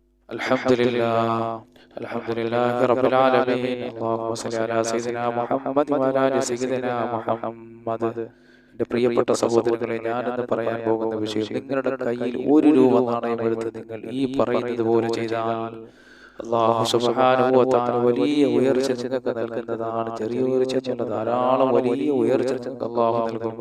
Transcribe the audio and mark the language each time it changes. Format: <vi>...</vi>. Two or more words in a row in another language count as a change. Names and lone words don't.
<ar>الحمد لله الحمد لله رب العالمين اللهم صل على سيدنا മുഹമ്മദ് وعلى آل سيدنا മുഹമ്മദ്.</ar> <ml>എൻ്റെ പ്രിയപ്പെട്ട സഹോദരങ്ങളെ, ഞാനെന്ന് പറയാൻ പോകുന്ന വിഷയം, നിങ്ങളുടെ കയ്യിൽ 1 രൂപ നാണയം എടുത്ത് നിങ്ങൾ ഈ പറയുന്നത് പോലെ ചെയ്താൽ</ml> <ar>الله سبحانه وتعالى</ar> <ml>വലിയ ഉയർച്ച നിങ്ങൾക്ക് നൽകുന്നതാണ്. ചെറിയ ഉയർച്ചയല്ല, ധാരാളം വലിയ ഉയർച്ച നിങ്ങൾക്ക് അല്ലാഹു നൽകും.</ml>